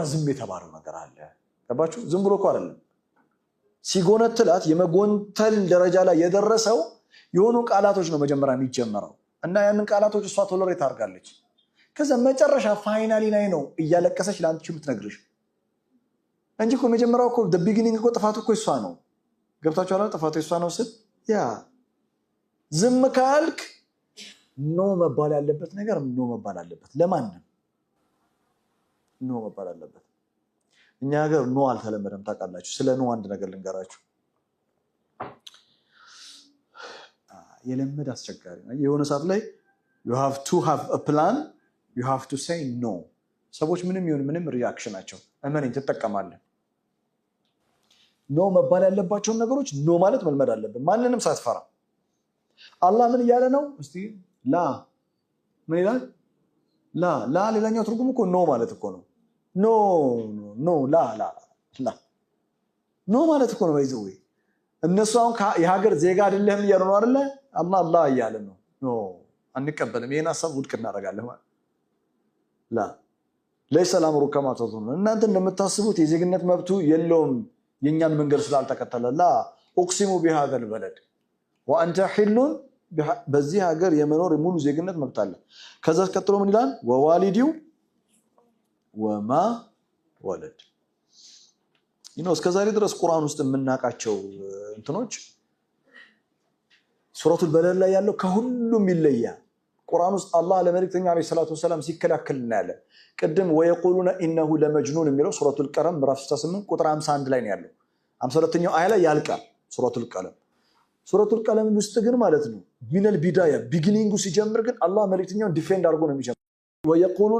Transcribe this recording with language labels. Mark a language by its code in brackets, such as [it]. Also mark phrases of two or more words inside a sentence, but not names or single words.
[am] ዝም የተባለው ነገር አለ ተባችሁ ዝም ብሎ እኮ አይደለም ሲጎነትላት የመጎንተል ደረጃ ላይ የደረሰው የሆኑ ቃላቶች ነው መጀመሪያ የሚጀመረው እና ያንን ቃላቶች እሷ ቶለሬት አድርጋለች ከዛ መጨረሻ ፋይናሊ ላይ ነው እያለቀሰች ላንቺ የምትነግርሽ እንጂ እኮ መጀመሪያው እኮ [en] the beginning [am] እኮ ጥፋቱ እኮ እሷ ነው ገብታችኋል ጥፋቱ እሷ ነው ስል ያ ዝም ካልክ ኖ መባል ያለበት ነገር ኖ መባል አለበት ለማንም ኖ መባል አለበት እኛ ሀገር ኖ አልተለመደም ታውቃላችሁ ስለ ኖ አንድ ነገር ልንገራችሁ የለመደ አስቸጋሪ ነው የሆነ ሰዓት ላይ [en] you have to have a plan you have to say no [am] ሰዎች ምንም ይሁን ምንም ሪአክሽናቸው እመነኝ ተጠቀማለህ ኖ መባል ያለባቸውን ነገሮች ኖ ማለት መልመድ አለብን ማንንም ሳትፈራ አላህ ምን እያለ ነው እስቲ ላ ምን ይላል ላ ሌላኛው ትርጉም እኮ ኖ ማለት እኮ ነው ኖ ላ ኖ ማለት እኮ ነው ባይዘው እነሱ አሁን የሀገር ዜጋ አይደለም እያሉ ነው አይደለ አላህ እያለ ነው ኖ አንቀበልም ይሄን ሐሳብ ውድቅ እናደርጋለን ማለት ላ [ar] ليس الامر كما تظنون [am] እናንተ እንደምታስቡት የዜግነት መብቱ የለውም የኛን መንገድ ስላልተከተለ ላ [ar] اقسم بهذا البلد وانت حل [am] በዚህ ሀገር የመኖር ሙሉ ዜግነት መብት አለ ከዛ ቀጥሎ ምን ይላል [ar] ووالد وما ولد [am] እስከዛሬ ድረስ ቁርአን ውስጥ የምናቃቸው እንትኖች [ar] سورة البلد [am] ላይ ያለው ከሁሉም ይለያል ቁርአን ውስጥ አላህ ለመልእክተኛው [ar] عليه الصلاة والسلام [am] ሲከላከልና ያለ ቀደም [ar] ويقولون إنه لمجنون [am] የሚለው [ar] سورة القلم [am] ምዕራፍ 68 ቁጥር 51 ላይ ነው ያለው 52ኛው አያ ላይ ያልቃል [ar] سورة القلم [am] ውስጥ ግን ማለት ነው [ar] من البداية [am] ቢጊኒንጉ ሲጀምር ግን አላህ መልእክተኛውን ዲፌንድ አድርጎ ነው የሚጀምረው ወየቁሉና